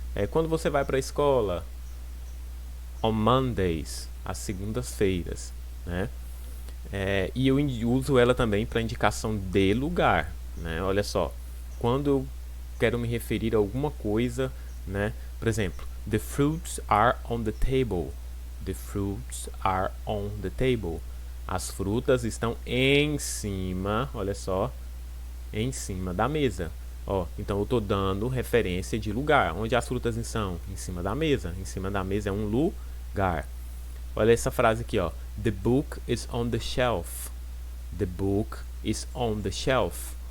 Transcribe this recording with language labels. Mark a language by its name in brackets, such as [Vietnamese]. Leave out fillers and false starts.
[Portuguese] Quando você vai para a escola, on Mondays, às segundas-feiras, né? E eu uso ela também para indicação de lugar, né? Olha só, quando eu quero me referir a alguma coisa, né? [English] Por exemplo, the fruits are on the table. The fruits are on the table. [Portuguese] As frutas estão em cima, olha só, em cima da mesa. Ó, então eu estou dando referência de lugar. Onde as frutas estão? Em cima da mesa. Em cima da mesa é um lugar. Olha essa frase aqui, ó. [English] The book is on the shelf. The book is on the shelf.